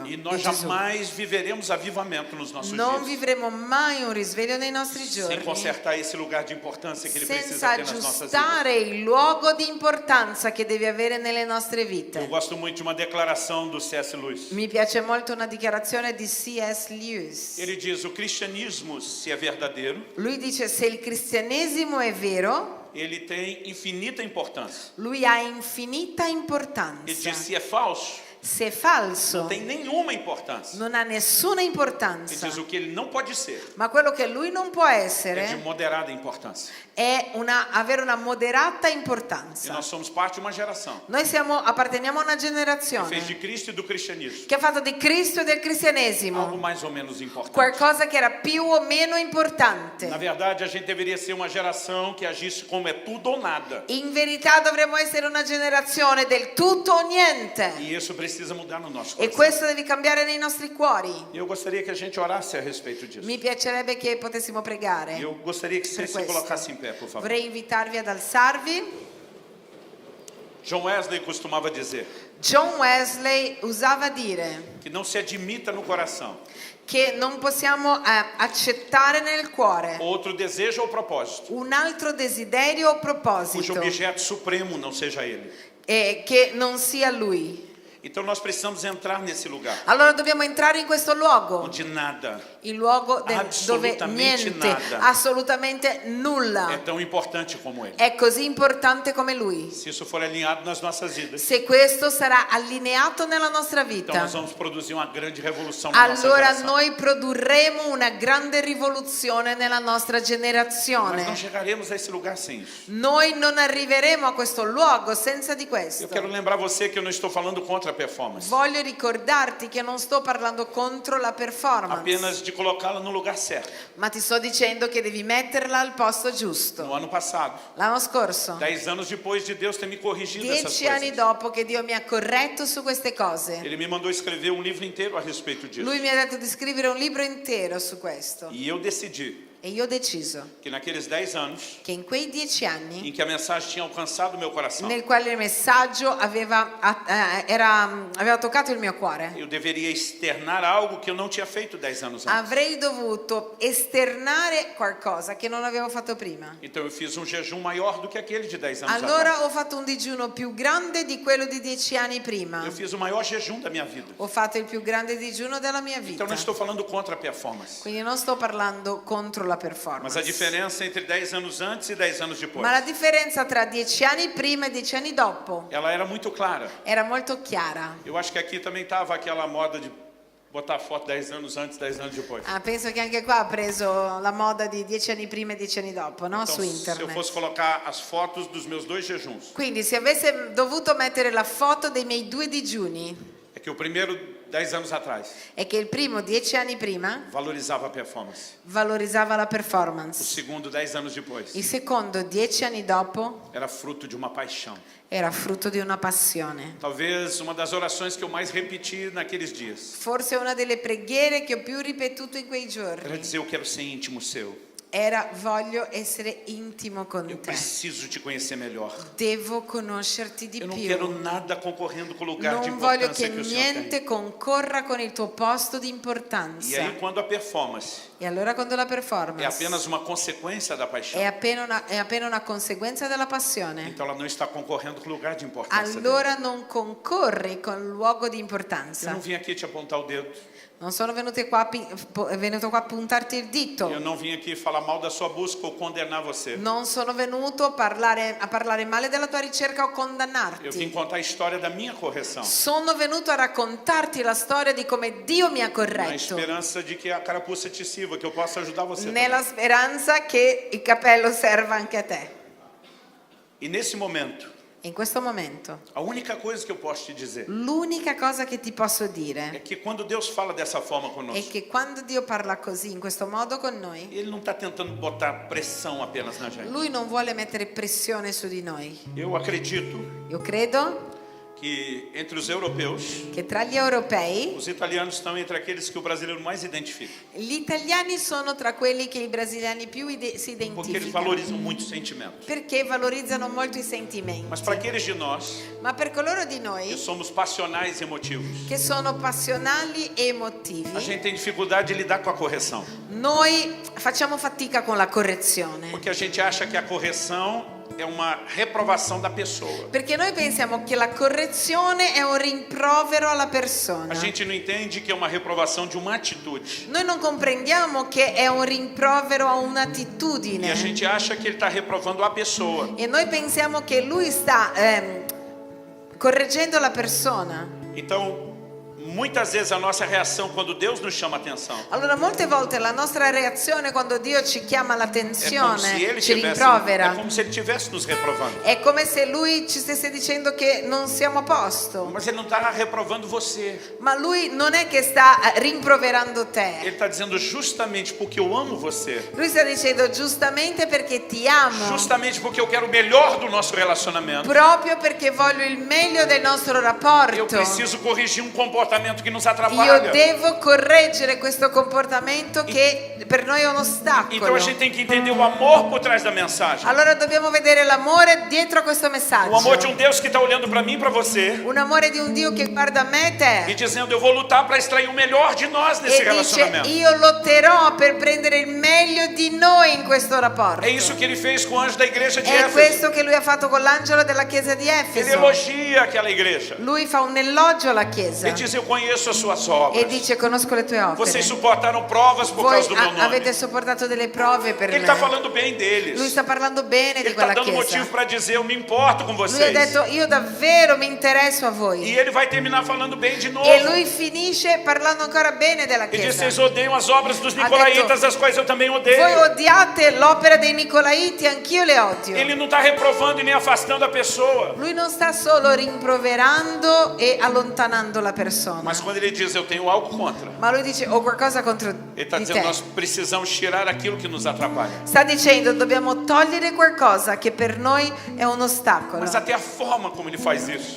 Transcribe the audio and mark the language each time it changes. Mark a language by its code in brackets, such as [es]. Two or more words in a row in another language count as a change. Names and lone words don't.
[pt] E [it] di [pt] nós [it] Gesù. [pt] jamais viveremos avivamento nos nossos [it] Non [pt] dias [it] vivremo mai un risveglio nei nostri [pt] sem [it] giorni [pt] consertar esse lugar de importância que Ele precisa [it] senza [pt] ter nas nossas vidas. [it] aggiustare il luogo di importanza che deve avere nelle nostre [pt] Eu [it] vite. [pt] gosto muito de uma declaração do C.S. Lewis. [it] Mi piace molto una dichiarazione di C.S. Lewis. [pt] Ele diz: o cristianismo, se é verdadeiro, [it] Lui dice se il cristianesimo è vero, [pt] ele tem infinita importância. [it] Lui ha infinita [pt] Ele [it] importanza. [pt] diz, se é falso, [it] Se è falso, [pt] não tem nenhuma importância. [it] non ha nessuna [pt] Ele [it] importanza. [pt] diz o que ele não pode ser, [it] Ma quello che lui non può [pt] é de [it] essere [pt] moderada importância. [it] è avere una moderata [pt] E [it] importanza. [pt] nós somos parte de uma geração [it] Noi apparteniamo a una [pt] que fez [it] generazione [pt] de Cristo e do cristianismo [it] che ha fatto di Cristo e del [pt] algo [it] cristianesimo [pt] mais ou menos importante. [it] qualcosa che era più o meno importante. [pt] Na verdade, a gente deveria ser uma geração que agisse como é tudo ou nada. [it] In verità dovremmo essere una generazione del tutto o niente. [pt] E isso precisa mudar no nosso [it] E [pt] coração. [it] questo deve cambiare nei nostri cuori. [pt] E eu gostaria que a gente orasse a respeito disso. [it] Mi piacerebbe che potessimo pregare. [pt] Eu gostaria que você [it] Per [pt] se [it] questo. [pt] colocasse em pé, por favor. [it] Vorrei invitarvi ad alzarvi. [pt] John Wesley costumava dizer [it] John Wesley usava dire [pt] que não se admita no coração [it] che non possiamo accettare nel cuore [pt] outro desejo ou propósito [it] un altro desiderio o [pt] cujo [it] proposito [pt] objeto supremo não seja ele. [it] che non sia lui. [pt] Então nós precisamos entrar nesse lugar [it] Allora dobbiamo entrare in questo luogo, [pt] onde nada [it] il luogo dove Assolutamente niente, [pt] nada. [it] assolutamente nulla [pt] é tão importante como ele. [it] è così importante come lui. [pt] Se isso for alinhado nas nossas vidas, [it] Se questo sarà allineato nella nostra [pt] então [it] vita, [pt] nós vamos produzir uma grande revolução na nossa [it] allora [pt] geração. [it] noi produrremo una grande rivoluzione nella nostra [pt] Mas [it] generazione. [pt] não chegaremos a esse lugar sem isso. [it] Noi non arriveremo a questo luogo senza di questo. [pt] Eu quero lembrar você que eu não estou falando contra a performance, [it] Voglio ricordarti che non sto parlando contro la performance, [pt] apenas de colocá-la no lugar certo. [it] ma ti sto dicendo che devi metterla al posto [pt] No [it] giusto. [pt] ano passado, [it] L'anno scorso, [pt] 10 anos depois de Deus ter me corrigido essas [it] 10 anni [pt] coisas, [it] dopo che Dio mi ha corretto su queste cose, [pt] Ele me mandou escrever um livro inteiro a respeito disso. [it] Lui mi ha detto di scrivere un libro intero su questo. [pt] E eu decidi [it] E io ho deciso [pt] que naqueles 10 anos [it] che in quei 10 anni [pt] em que a mensagem tinha alcançado o meu coração, [it] nel quale il messaggio aveva toccato il mio cuore, [pt] eu deveria externar algo que eu não tinha feito 10 anos antes. [it] avrei dovuto esternare qualcosa che non avevo fatto prima. [pt] Então eu fiz um jejum maior do que aquele de 10 anos atrás. [it] Allora ho fatto un digiuno più grande di quello di 10 anni prima. [pt] Eu fiz o maior jejum da minha vida. [it] Ho fatto il più grande digiuno della mia vita. [pt] Então não estou falando contra a performance. [it] Quindi non sto parlando contro la [pt] Mas [it] performance. [pt] a diferença entre 10 anos antes e 10 anos depois, [it] Ma la differenza tra 10 anni prima e 10 anni dopo [pt] ela era muito clara. [it] era molto chiara. [pt] Eu acho que aqui também estava aquela moda de botar foto 10 anos antes, 10 anos depois. [it] Penso che anche qua ha preso la moda di 10 anni prima e 10 anni dopo, [pt] no? Então, [it] Su [pt] se eu [it] internet. [pt] fosse colocar as fotos dos meus 2 jejuns, [it] Quindi se avesse dovuto mettere la foto dei miei 2 digiuni, [pt] é que o primeiro 10 anos atrás [it] è che il primo 10 anni prima [pt] valorizava a performance. [it] valorizzava la [pt] O [it] performance. [pt] segundo 10 anos depois [it] Il secondo 10 anni dopo [pt] era fruto de uma paixão. [it] era frutto di una passione. [pt] Talvez uma das orações que eu mais repeti naqueles dias [it] Forse una delle preghiere che ho più ripetuto in quei [pt] era [it] giorni [pt] dizer: eu quero ser íntimo seu. [it] era: voglio essere intimo con [pt] Eu [it] te. [pt] preciso te conhecer melhor. [it] Devo conoscerti di [pt] Eu não [it] più. [pt] quero nada concorrendo com o lugar de [it] Non voglio che [pt] importância que o Senhor tem. [it] niente concorra con il tuo posto di [pt] E [it] importanza. [pt] aí, quando a performance [it] E allora quando la [pt] é [it] performance [pt] apenas uma consequência da paixão, [it] è appena una conseguenza della passione, [pt] então ela não está concorrendo com o lugar de importância dele. [it] allora non concorri con il luogo di [pt] Eu [it] importanza. [pt] não vim aqui te apontar o dedo. [it] Non sono venuto qua a puntarti il dito. [pt] Eu não vim aqui falar mal da sua busca ou condenar você. [it] Non sono venuto a parlare male della tua ricerca o [pt] Eu vim [it] condannarti. [pt] contar a história da minha correção, [it] Sono venuto a raccontarti la storia di come Dio mi ha [pt] na [it] corretto, [pt] esperança de que a carapuça te sirva, que eu possa ajudar você [it] nella [pt] também. [it] speranza che il cappello serva anche a te. [pt] E nesse momento, [it] In questo momento, [pt] a única coisa que eu posso te dizer [it] l'unica cosa che ti posso [pt] é [it] dire [pt] que quando Deus fala dessa forma [it] è [pt] conosco, [it] che quando Dio parla così, in questo modo con noi, [pt] Ele não está tentando botar pressão apenas na gente. [it] Lui non vuole mettere pressione su di noi. [pt] Eu acredito [it] Io credo [pt] que entre os europeus, [it] che tra gli europei, [pt] os italianos estão entre aqueles que o brasileiro mais identifica, [it] gli italiani sono tra quelli che i brasiliani più si [pt] porque eles [it] identificano, [pt] valorizam muito o sentimento. [it] perché valorizzano molto i [pt] Mas [it] sentimenti. [pt] para aqueles de nós [it] Ma per coloro di [pt] que [it] noi [pt] somos passionais e emotivos, [it] che sono passionali e [pt] a [it] emotivi, [pt] gente tem dificuldade de lidar com a correção, [it] noi facciamo fatica con la correzione, [pt] porque a gente acha que a correção é uma reprovação da pessoa. [it] Perché noi pensiamo che la correzione è un rimprovero alla persona. [pt] A gente não entende que é uma reprovação de uma atitude. [it] Noi non comprendiamo che è un rimprovero a [pt] E a [it] un'attitudine. [pt] gente acha que ele está reprovando a pessoa. [it] E noi pensiamo che lui sta correggendo la persona. [pt] Então, muitas vezes a nossa reação quando Deus nos chama a atenção [it] Allora molte volte la nostra reazione quando Dio ci chiama [pt] é como se [it] l'attenzione, [pt] ele [it] ci [pt] tivesse, [it] rimprovera, [pt] é como se ele estivesse nos reprovando. [it] è come se lui ci stesse dicendo che non siamo a posto. [pt] Mas ele não está reprovando você. [it] Ma lui non è che sta rimproverando [pt] Ele [it] te. [pt] está dizendo justamente porque eu amo você. [it] Lui sta dicendo giustamente perché ti amo, [pt] Justamente porque eu quero o melhor do nosso relacionamento. [it] proprio perché voglio il meglio del nostro [pt] Eu [it] rapporto. [pt] preciso corrigir um comportamento que nos [it] Io [pt] atrapalha. [it] devo correggere questo comportamento che per noi è un [pt] Então [it] ostacolo. [pt] a gente tem que entender o amor por trás da mensagem. [it] Allora dobbiamo vedere l'amore dietro questo messaggio. [pt] O amor de um Deus que está olhando para mim e para você [it] Un amore di un Dio che guarda me e [pt] e [it] te [pt] dizendo: eu vou lutar para extrair o melhor de nós nesse [it] e dice [pt] relacionamento. [it] io lotterò per prendere il meglio di noi in questo rapporto. [pt] É isso que ele fez com o anjo da igreja de [it] È [pt] Éfeso. [it] questo che lui ha fatto con l'angelo della chiesa di [pt] Ele [it] Efeso. [pt] elogia aquela igreja. [it] Lui fa un elogio alla chiesa [pt] Ele diz: eu conheço as suas [it] e [pt] obras. [it] dice conosco le tue opere. [pt] Vocês suportaram provas por [it] Voi [pt] causa do meu nome. [it] avete sopportato delle prove per [pt] Ele [it] me. [pt] está falando bem deles. [it] Lui sta parlando bene [pt] Ele [it] di [pt] está [it] quella [pt] dando [it] chiesa. [pt] motivo para dizer: eu me importo com [it] Lui ha [pt] vocês. [it] detto io davvero mi interesso a [pt] E [it] voi. [pt] ele vai terminar falando bem de novo. [it] E lui finisce parlando ancora bene della [pt] E diz: [it] chiesa. [pt] vocês odeiam as obras dos [it] Ha [pt] nicolaítas, [it] detto, [pt] as quais eu também [it] Voi [pt] odeio. [it] odiate l'opera dei Nicolaiti, anch'io le odio. [pt] Ele não está reprovando e nem afastando a pessoa. [it] Lui non sta solo rimproverando e allontanando la persona, [pt] Mas quando ele diz: eu tenho algo contra, [it] ma lui dice ho qualcosa contro [pt] ele está [it] di [pt] dizendo: [it] te. [pt] nós precisamos tirar aquilo que nos atrapalha. [it] Sta dicendo dobbiamo togliere qualcosa che per noi è un ostacolo. [pt] Mas até a forma como ele faz isso